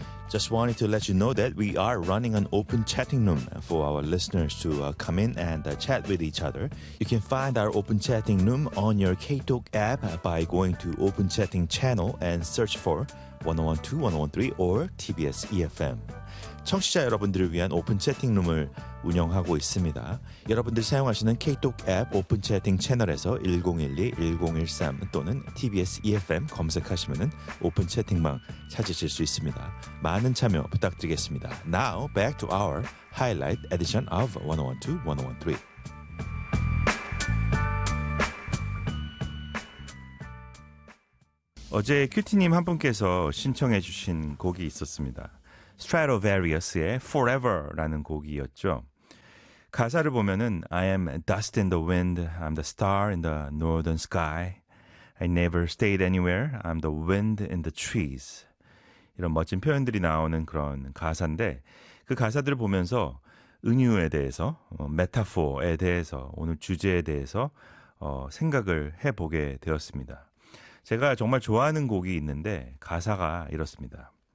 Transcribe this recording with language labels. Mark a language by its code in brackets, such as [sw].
[en] Just wanted to let you know that we are running an open chatting room for our listeners to come in and chat with each other. You can find our open chatting room on your KTalk app by going to Open Chatting Channel and search for 101.2, 101.3 or TBS EFM. [ko] 청취자 여러분들을 위한 오픈 채팅룸을 운영하고 있습니다. 여러분들 사용하시는 KTalk 앱 오픈 채팅 채널에서 1012-1013 또는 TBS EFM 검색하시면 오픈 채팅방 찾으실 수 있습니다. 많은 참여 부탁드리겠습니다. [en] Now back to our highlight edition of 101.2, 101.3. [ko] 어제 큐티님 한 분께서 신청해 주신 곡이 있었습니다. Stratovarius의 Forever라는 곡이었죠. 가사를 보면은 [en] I am dust in the wind, I'm the star in the northern sky, I never stayed anywhere, I'm the wind in the trees. [ko] 이런 멋진 표현들이 나오는 그런 가사인데 그 가사들을 보면서 은유에 대해서, 메타포에 대해서, 오늘 주제에 대해서 생각을 해보게 되었습니다. 제가 정말 좋아하는 곡이 있는데 가사가 이렇습니다.